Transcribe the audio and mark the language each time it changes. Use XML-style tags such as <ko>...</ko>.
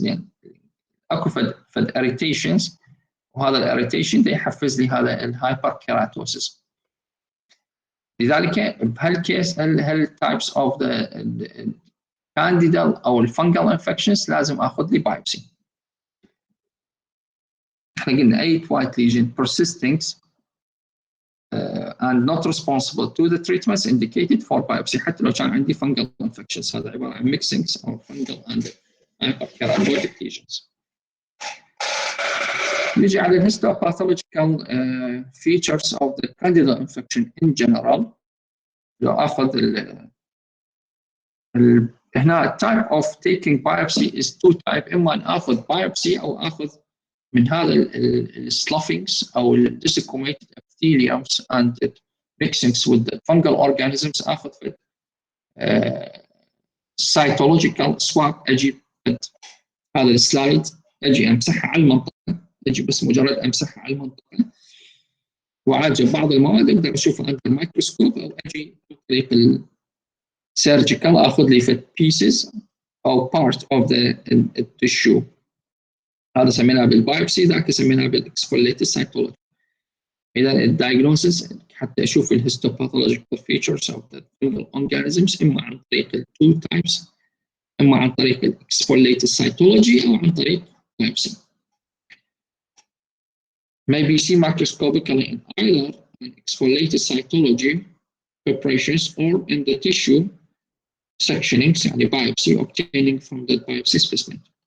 <ar>لأن أكو فد irritations وهذا الاريتيشن يحفز لي هذا الهايبركيراتوسيس. لذلك بهالكيس هل</ar> <en>types of the candidal</en> <ar>او الفنجل infections لازم اخذ لي بايوبسي. احنا قلنا اي</ar> <en>white lesion persisting and not responsible to the treatments indicated for biopsy</en> <ar>حتى لو كان عندي</ar> <en>fungal infections.</en> <ar>هذا عباره عن</ar> <en>mixings of fungal and hyperkeratotic lesions.</en> <ar>نجي على الهيستوباثولوجيكال features of the candidal infection in general. لو اخذ هنا</ar> <en>type of taking biopsy is two type.</en> <ar>اما ان اخذ</ar> <en>biopsy</en> <ar>او اخذ من هذا</ar> <en>الsloughings او desiccated epitheliums and mixings with the fungal organisms. اخذ cytological swab.</en> <ar>اجي هذا السلايد اجي امسحها على المنطقه. اجي بس مجرد امسحها على المنطقه واعالج بعض المواد اقدر اشوفها عند الميكروسكوب او اجي طريق السيرجيكال اخذ لي في pieces او</ar> <en>part of the tissue.</en> <ar>هذا سميناه بالبايوبسي. ذاك سميناه بالاكسفوليتد سايتولوجي. اذا الدايجنوسيس حتى اشوف الهيستوباثولوجيكال فيتشرز اوف ذا</ar> <en>fungal organisms</en> <ar>اما عن طريق التو تايبس اما عن طريق الاكسفوليتد سايتولوجي او عن طريق بايوبسي.</ar> <en>may be seen microscopically in either an exfoliated cytology preparations or in the tissue sectionings يعني biopsy obtaining from the biopsy specimen.</en>